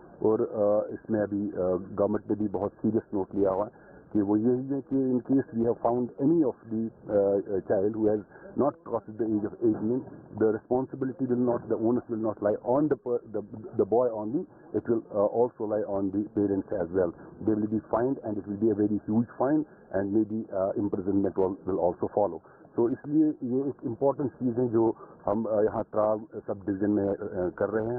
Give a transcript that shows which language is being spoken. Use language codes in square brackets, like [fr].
[ur] اور اس میں ابھی گورنمنٹ نے بھی بہت سیریس نوٹ لیا ہوا ہے کہ [en] وہ یہی ہے کہ in case we have found any of the child who has not crossed the age of 18, the responsibility will not, the onus will not lie on the boy only, it will also lie on the parents as well. They will be fined and it will be a very huge fine and maybe imprisonment will also follow. [ur] تو اس لیے یہ ایک important چیز ہے جو ہم یہاں ترال سب division میں کر رہے ہیں.